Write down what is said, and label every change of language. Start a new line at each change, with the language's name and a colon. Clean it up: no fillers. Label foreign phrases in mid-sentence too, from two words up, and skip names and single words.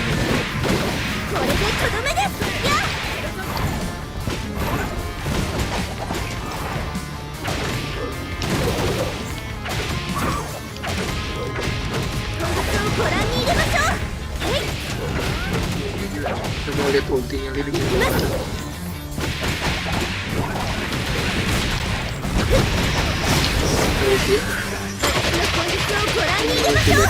Japanese: これでとどめです。やっ。 ご覧に入れましょう。
Indonesian: Kita mau lihat ultinya Lily. Ulti.
Japanese: 私の本日をご覧に入れましょう。